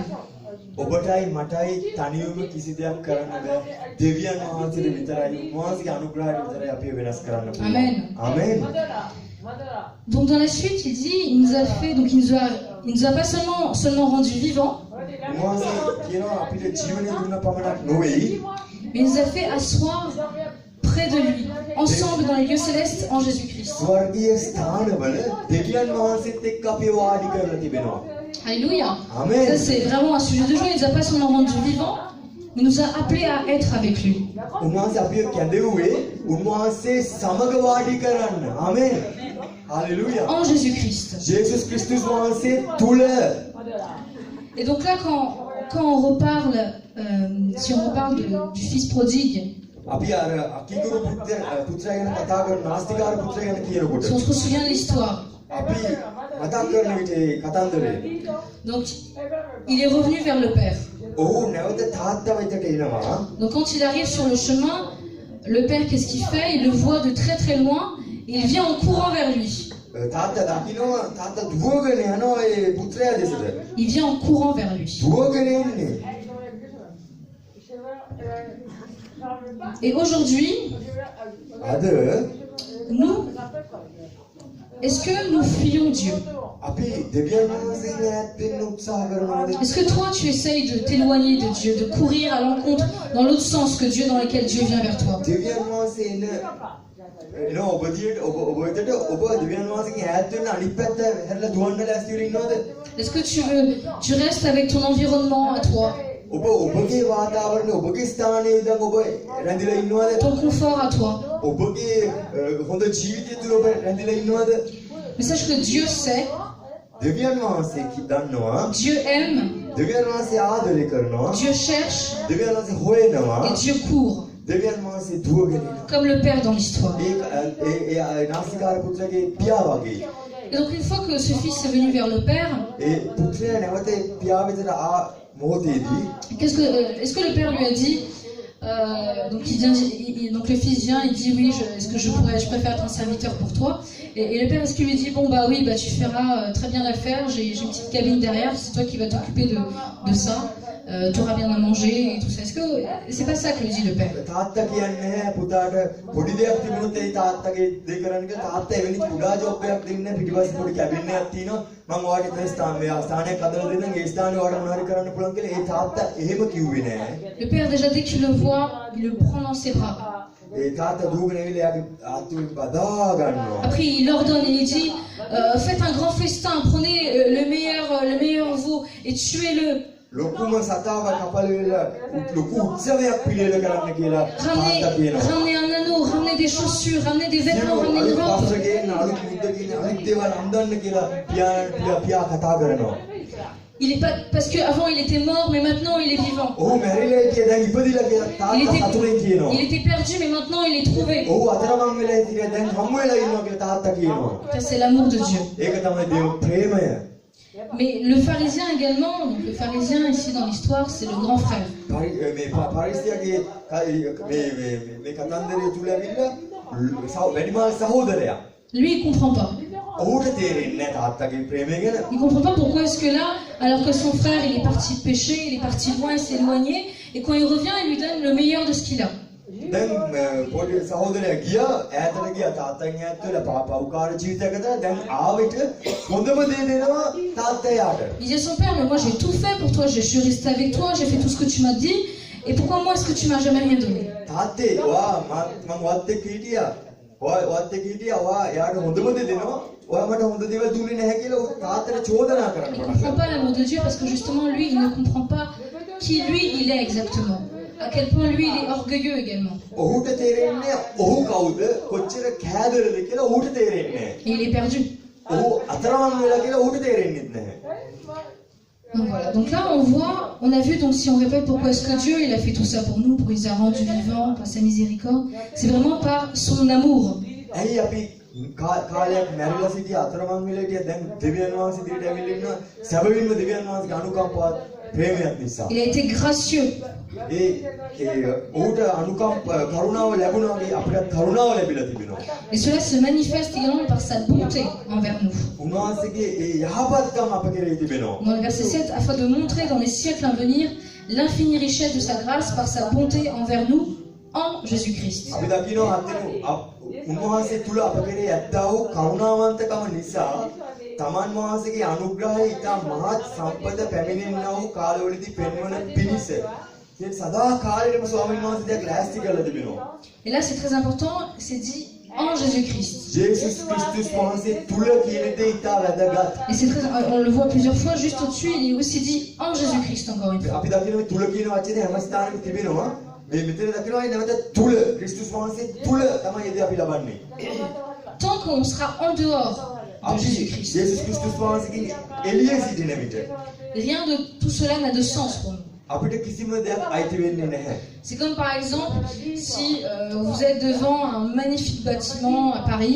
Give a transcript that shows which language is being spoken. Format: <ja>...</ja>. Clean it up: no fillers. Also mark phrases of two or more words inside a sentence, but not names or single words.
<si>ඔබටයි මටයි තනියම කිසි දෙයක් කරන්න බෑ. දෙවියන් වහන්සේට විතරයි උන්වහන්සේගේ අනුග්‍රහයට විතරයි අපි වෙනස් කරන්න පුළුවන්. Amen. Amen.</si> <fr>Donc dans la suite, il dit, il nous a fait, donc il nous a pas seulement rendu vivants,</fr> <si>උන්වහන්සේ කියනවා අපිට ජීවනය දුන්න පමණක් නොවේයි.</si> <fr>mais il nous a fait asseoir près de lui, ensemble dans les lieux célestes en Jésus-Christ.</fr> <si>ස්වර්ගීය ස්ථානවල දෙවියන් වහන්සේත් එක්ක අපි වාඩි කරලා තිබෙනවා. Alléluia. Amen.</si> <fr>Ça c'est vraiment un sujet de joie. Il nous a pas seulement rendu vivants, mais il nous a appelés à être avec lui.</fr> <si>උන්වහන්සේ අපිව කැඳෙව්වේ උන්වහන්සේ සමග වාඩි කරන්න. ආමේන්. Alléluia.</si> <fr>En Jésus-Christ.</fr> <si>ජේසුස් ක්‍රිස්තුස් වහන්සේ තුල.</si> <fr>Et donc là, quand on reparle, si on reparle du fils prodigue,</fr> <si>අපි අර අකිකුරු පුත්‍රයා ගැන කතා කරන නාස්තිකාර පුත්‍රයා ගැන කියනකොට</si> <fr>si on se souvient de l'histoire,</fr> <si>අපි කතා කරන විට කතන්දරේ</si> <fr>donc il est revenu vers le Père.</fr> <si>ඔහු නැවත තාත්තා වෙතට එනවා.</si> <fr>Donc quand il arrive sur le chemin, le Père qu'est-ce qu'il fait? Il le voit de très très loin et il vient en courant vers lui.</fr> <si>තාත්තා දකින්නවා තාත්තා දුවගෙන යනවා ඒ පුත්‍රයා දෙසට.</si> <fr>Il vient en courant vers lui.</fr> <si>දුවගෙන එන්නේ.</si> <fr>Et aujourd'hui,</fr> <si>අද</si> <fr>nous, est-ce que nous fuyons Dieu?</fr> <si>අපි දෙවියන් වහන්සේගෙන් ඈත් වෙන්න උත්සාහ කරනවාද?</si> <fr>Est-ce que toi tu essayes de t'éloigner de Dieu, de courir à l'encontre dans l'autre sens que Dieu, dans lequel Dieu vient vers toi?</fr> <si>දෙවියන් වහන්සේ එන එනවා ඔබ දිහට ඔබ වෙතට ඔබ දෙවියන් වහන්සේගෙන් ඈත් වෙන්න අනිත් පැත්ත හැරලා දුවන්න ලෑස්ති වෙලා ඉන්නවද?</si> <fr>Est-ce que tu restes avec ton environnement à toi,</fr> <si>ඔබ ඔබගේ වාතාවරණය ඔබගේ ස්ථානයේ ඉඳන් ඔබ රැඳිලා ඉන්නවද?</si> <fr>ton confort à toi?</fr> <si>ඔබගේ හොඳ ජීවිතය තුළ ඔබ රැඳිලා ඉන්නවද?</si> <fr>Mais sache que Dieu sait,</fr> <si>දෙවියන් වහන්සේ දන්නවා.</si> <fr>Dieu aime,</fr> <si>දෙවියන් වහන්සේ ආදරය කරනවා.</si> <fr>Dieu cherche</fr> <si>දෙවියන් වහන්සේ හොයනවා.</si> <fr>et Dieu court,</fr> <si>දෙවියන් වහන්සේ දුවගෙන යනවා.</si> <fr>comme le Père dans l'histoire.</fr> <si>ඒ නාසිකාර පුත්‍රගේ පියා වගේ.</si> <fr>Et donc une fois que ce fils est venu vers le Père,</fr> <si>ඒ පුත්‍රයා නැවත පියා වෙතට මොහොතේදී</si> <fr>est-ce que le Père lui a dit, donc, donc le fils vient, il dit oui, est-ce que je préfère être un serviteur pour toi, et le Père, est-ce qu'il lui dit bon bah oui, bah tu feras très bien l'affaire, j'ai une petite cabine derrière, c'est toi qui vas t'occuper de ça, tu auras bien à manger et tout ça. Est-ce que c'est pas ça que lui dit le Père?</fr> <si>තාත්තා කියන්නේ පුතාට පොඩි දෙයක් තිබුණොත් ඒ තාත්තගේ දේ කරන්න කියලා තාත්තා එවැනි කුඩා ජොබ් එකක් දෙන්නේ පිටිපස්සේ පොඩි කැබින් එකක් තියෙනවා මම ඔයාලට එතන ස්ථානයක් හදලා දෙන්නම් ඒ ස්ථානේ ඔයාලට මොනවාරි කරන්න පුළුවන් කියලා ඒ තාත්තා එහෙම කිව්වේ නෑ.</si> <fr>Le Père déjà dès qu'il le voit, il le prend dans ses bras.</fr> <si>ඒ තාත්තා දුවගෙන ඇවිල්ලා එයාගේ ආත්මෙ බදා ගන්නවා.</si> <fr>Après il ordonne et il dit faites un grand festin, prenez le meilleur veau et tuez-le.</fr> <si>ලොකුම සතාව කපලෙලා ලොකු උත්සවයක් පිළිවෙල කරන්න කියලා තාත්තා කියනවා.</si> <fr>Ramenez un anneau, ramenez des chaussures, ramenez des vêtements, ramenez une robe.</fr> <si>පස්සගෙන අලුත් මුද්දකින් අනිත් දේවල් අඳන්න කියලා පියා කතා කරනවා.</si> <fr>Il est pas parce que avant il était mort mais maintenant il est vivant.</fr> <si>ඔහු මැරිලා හිටියේ දැන් ඉපදිලා කියලා තාත්තා සතුටින් කියනවා.</si> <fr>Il était perdu mais maintenant il est trouvé.</fr> <si>ඔහු අතරමං වෙලා හිටියේ දැන් හම්බ වෙලා ඉන්නවා කියලා තාත්තා කියනවා.</si> <fr>C'est l'amour de Dieu.</fr> <si>ඒක තමයි දේව ප්‍රේමය.</si> <fr>Mais le pharisien également, donc le pharisien ici dans l'histoire, c'est le grand frère.</fr> <si>මේ පරිස්තියගේ මේ කතන්දරය තුල ඇවිල්ලා වැඩිමහල් සහෝදරයා.</si> <fr>Lui il comprend pas.</fr> <si>ඔහුට තේරෙන්නේ නැහැ තාත්තගේ ප්‍රේමය ගැන.</si> <fr>Il comprend pas pourquoi est-ce que là, alors que son frère il est parti pécher, il est parti loin, il s'est éloigné, et quand il revient, il lui donne le meilleur de ce qu'il a.</fr> <si>දැන් පොඩි සහෝදරයා ගියා ඈතට ගියා තාත්තන් ඈත් වෙලා පව්කාර ජීවිතයක් ගතලා දැන් ආවිත හොඳම දේ දෙනවා තාත්තා යාට.</si> <fr>Il disait à son père, mais moi j'ai tout fait pour toi, je suis resté avec toi, j'ai fait tout ce que tu m'as dit, et pourquoi moi est-ce que tu m'as jamais rien donné?</fr> <si>තාත්තේ ඔයා මම වත් එක්ක හිටියා. වත් එක්ක හිටියා ඔයා යාට හොඳම දේ දෙනවා. ඔයා මට හොඳ දේවල් දුන්නේ නැහැ කියලා තාත්තට චෝදනා කරන්න</si> <fr>Il ne comprend pas l'amour de Dieu parce que justement lui il ne comprend pas qui lui il est exactement. À quel point lui il est orgueilleux également.</fr> <si>ඔහුට තේරෙන්නේ ඔහු කවුද කොච්චර කෑදරද කියලා ඔහුට තේරෙන්නේ නැහැ.</si> <fr>Et il est perdu.</fr> <si>ඔහු අතරමං වෙලා කියලා ඔහුට තේරෙන්නේ නැහැ.</si> <fr>Donc voilà. Donc là on a vu donc si on répète pourquoi est-ce que Dieu il a fait tout ça pour nous, pour il nous a rendus vivants par sa miséricorde, c'est vraiment par son amour.</fr> <si>ඇයි අපි කාලයක් මැරිලා සිටිය අතරමං වෙලා හිටිය දැන් දෙවියන් වහන්සේ දිහට ඇවිල්ලා ඉන්නවා සැබවින්ම දෙවියන් වහන්සේගේ අනුකම්පාවත් ප්‍රේමයක් නිසා.</si> <fr>Il a été gracieux.</fr> <si>ඔහුට කරුණාව ලැබුණා වගේ අපිට කරුණාව ලැබිලා තිබෙනවා.</si> <fr>Et cela se manifeste également par sa bonté envers nous.</fr> <si>උන්වහන්සේගේ යහපත්කම අප කෙරෙහි තිබෙනවා.</si> <fr>Dans le verset 7, afin de montrer dans les siècles à venir l'infinie richesse de sa grâce par sa bonté envers nous en Jésus-Christ.</fr> <si>අපි දකිනවා උන්වහන්සේ තුල අප කෙරෙහි ඇත්තා වූ කරුණාවන්තකම නිසා තමන් වහන්සේගේ අනුග්‍රහය ඉතා මහත් සම්පත පැමිණෙන්නා වූ කාලවලදී පෙන්වන පිණිස මේ සදා කාලෙටම ස්වාමීන් වහන්සේ දෙයක් ලෑස්ති කරලා තිබෙනවා.</si> <fr>Et là c'est très important, c'est dit en Jésus-Christ.</fr> <si>ජේසුස් ක්‍රිස්තුස් වහන්සේ තුල කියන දේ ඉතා වැදගත්.</si> <fr>Et c'est très, on le voit plusieurs fois juste au-dessus, il est aussi dit en Jésus-Christ encore une fois.</fr> <si>අපි දකිනවා තුල කියන වචනේ හැම ස්ථානෙක තිබෙනවා. මේ මෙතන දකිනවා නැවත තුල ක්‍රිස්තුස් වහන්සේ තුල තමයි එදී අපි ලබන්නේ.</si> <fr>Tant qu'on sera en dehors de Jésus-Christ,</fr> <si>ජේසුස් ක්‍රිස්තුස් වහන්සේගේ එළිය සිටින විට</si> <fr>rien de tout cela n'a de sens pour nous.</fr> <si>අපිට කිසිම දෙයක් අයිති වෙන්නේ නැහැ.</si> <fr>C'est comme par exemple si vous êtes devant un magnifique bâtiment à Paris.</fr>